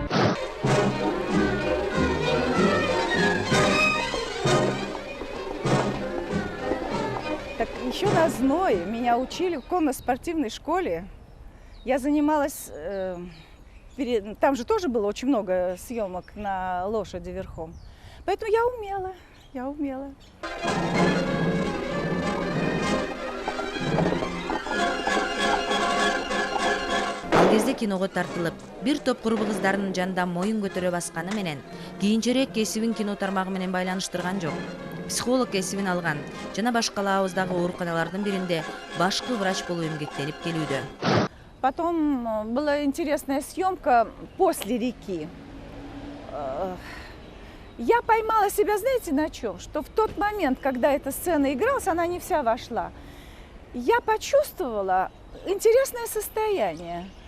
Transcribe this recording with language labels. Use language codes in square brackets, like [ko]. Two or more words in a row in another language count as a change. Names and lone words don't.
[ru] Так еще на «Зное» меня учили в конно-спортивной школе. Я занималась, там же тоже было очень много съемок на лошади верхом. Поэтому я умела. [ky] Ал кезде киного тартылып, бир топ курбу кыздардын жанында моюн көтөрө басканы менен кийинчерээк кесибин кино тармагы менен байланыштырган жок. Психолог кесибин алган жана башка лауыздагы ооруканалардын биринде башкы врач болуп эмгектенип келүүдө. [ru] Потом была интересная съемка после реки. Я поймала себя, знаете, на чем? Что в тот момент, когда эта сцена игралась, она не вся вошла. Я почувствовала интересное состояние.